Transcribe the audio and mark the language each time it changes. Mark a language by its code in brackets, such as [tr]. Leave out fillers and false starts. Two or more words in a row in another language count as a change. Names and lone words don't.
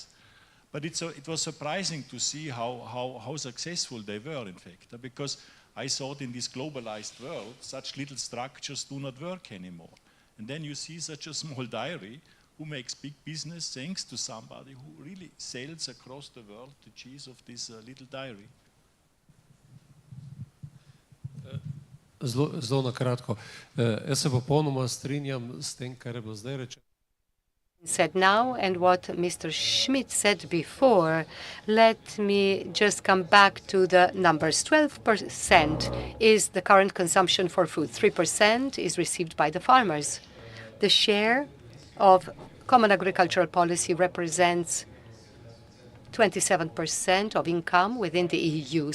[en] But it was surprising to see how successful they were, in fact, because I thought in this globalized world, such little structures do not work anymore. And then you see such a small dairy who makes big business thanks to somebody who really sells across the world the cheese of this little dairy. [sl] Zelo na kratko. Jaz se popolnoma strinjam s tem, kar je bilo zdaj rečeno. [en] Said now and what Mr. Schmidt said before, let me just come back to the numbers. 12% is the current consumption for food. 3% is received by the farmers. The share of common agricultural policy represents 27% of income within the EU.